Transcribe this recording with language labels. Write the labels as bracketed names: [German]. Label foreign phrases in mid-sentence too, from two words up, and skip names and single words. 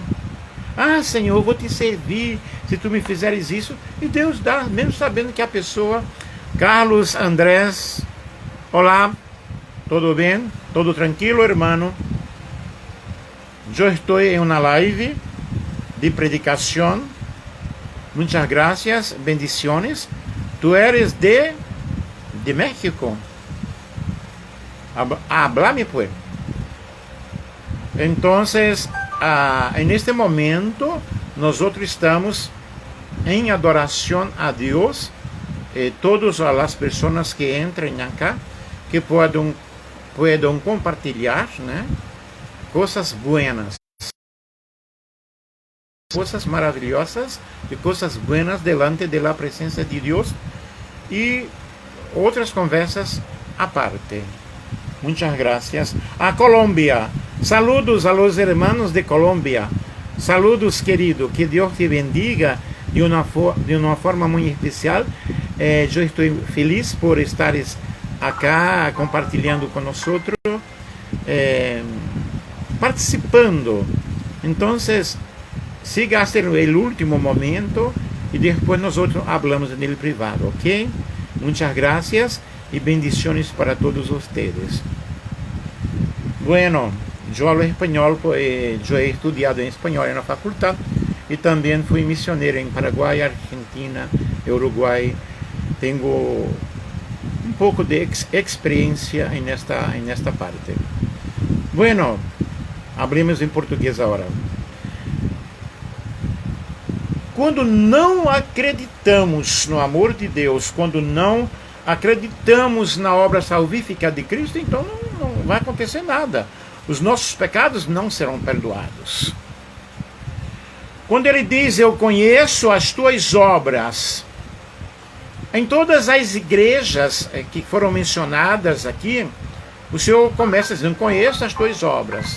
[Portuguese] Ah, Senhor, eu vou te servir se tu me fizeres isso. E Deus dá, mesmo sabendo que a pessoa... Carlos Andrés, olá, tudo bem? [Spanish] Todo tranquilo, hermano? [Portuguese] Eu estou em uma live de predicação. [Spanish] Muchas gracias, bendiciones. Tu eres de México. Háblame pues. Entonces, en este momento, nosotros estamos en adoración a Dios. Todas las personas que entren acá, que puedan compartilhar, né, coisas buenas, coisas maravilhosas e coisas buenas delante da presença de Deus e outras conversas aparte. Muchas gracias. A Colômbia, saludos a los hermanos de Colômbia, saludos querido, [Portuguese] que Deus te bendiga de uma forma muito especial. Eu estou feliz por estares acá compartilhando com nós, participando. Então, [Spanish] siga hasta el último momento [Portuguese] e depois nós [Spanish] hablamos en el privado, ¿ok? Muchas gracias y bendiciones para todos ustedes. Bueno, yo hablo español, yo he estudiado en español en la facultad y también fui misionero en Paraguay, Argentina, Uruguay. Tengo un poco de experiencia en esta parte. Bueno, hablemos [Portuguese] em português agora. Quando não acreditamos no amor de Deus, quando não acreditamos na obra salvífica de Cristo, então vai acontecer nada. Os nossos pecados não serão perdoados. Quando ele diz, eu conheço as tuas obras, em todas as igrejas que foram mencionadas aqui, o Senhor começa dizendo, conheço as tuas obras.